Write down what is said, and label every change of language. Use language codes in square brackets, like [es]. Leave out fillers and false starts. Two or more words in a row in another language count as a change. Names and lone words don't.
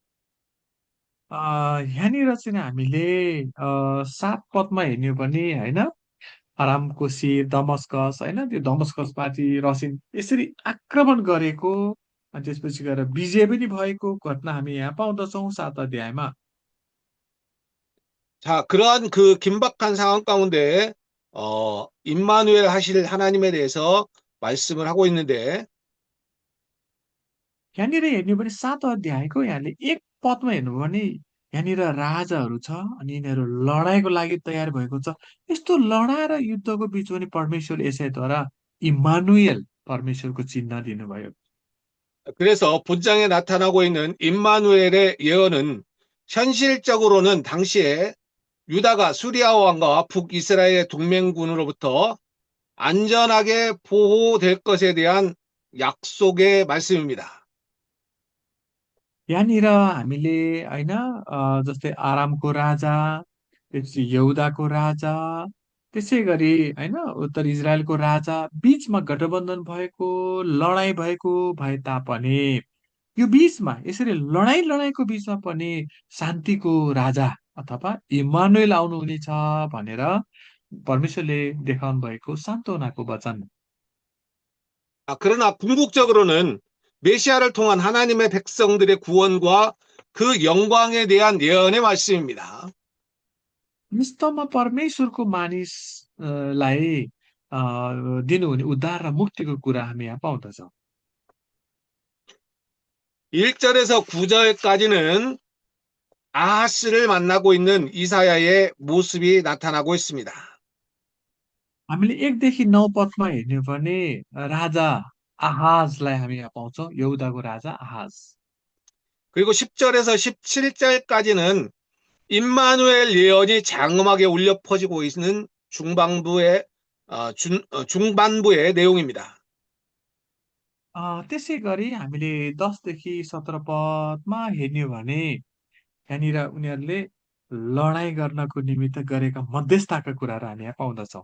[ne] यहाँनिर चाहिँ हामीले 7 पदमा हेर्ने हो भने होइन, अरामको शिर दमस्कस होइन, त्यो दमस्कसमाथि रसिन यसरी आक्रमण गरेको अनि त्यसपछि गएर विजय पनि भएको घटना हामी यहाँ पाउँदछौँ 7 अध्यायमा। [ko] 자, 그러한 그 긴박한 상황 가운데 임마누엘 하실 하나님에 대해서 말씀을 하고 있는데 [ne] यहाँनिर हेर्ने हो भने 7 अध्यायको यहाँले 1 पदमा हेर्नु भने यहाँनिर राजाहरू छ अनि यिनीहरू लडाइँको लागि तयार भएको छ। यस्तो लडाइँ र युद्धको बिचमा पनि परमेश्वर यसैद्वारा इम्मानुएल परमेश्वरको चिन्ह दिनुभयो। [ko] 그래서 분장에 나타나고 있는 임마누엘의 예언은 현실적으로는 당시에 유다가 수리아 왕과 북이스라엘의 동맹군으로부터 안전하게 보호될 것에 대한 약속의 말씀입니다. [ne] यहाँनिर हामीले होइन जस्तै आरामको राजा, त्यसपछि यहुदाको राजा, त्यसै गरी होइन उत्तर इजरायलको राजा बीचमा गठबन्धन भएको, लडाइँ भएको भए तापनि यो बीचमा यसरी लडाइँको बीचमा पनि शान्तिको राजा अथवा इम्मानुएल आउनुहुनेछ भनेर परमेश्वरले देखाउनु भएको सान्त्वनाको वचन। [ko] 그러나 궁극적으로는 메시아를 통한 하나님의 백성들의 구원과 그 영광에 대한 예언의 말씀입니다. [ne] वास्तवमा परमेश्वरको मानिसलाई दिनुहुने उद्धार र मुक्तिको कुरा हामी यहाँ पाउँदछौँ। [ko] 1절에서 9절까지는 아하스를 만나고 있는 이사야의 모습이 나타나고 있습니다. [ne] हामीले 1 देखि 9 पदमा हेर्ने हो भने राजा आहाजलाई हामी यहाँ पाउँछौँ, यहुदाको राजा आहाज। [ko] 그리고 10절에서 17절까지는 임마누엘 예언이 장엄하게 울려 퍼지고 있는 중반부의 내용입니다. [ne] त्यसै गरी हामीले 10 देखि 17 पदमा हेर्ने हो भने यहाँनिर उनीहरूले लडाइँ गर्नको निमित्त गरेका मध्यस्थताका कुराहरू हामी यहाँ पाउँदछौँ।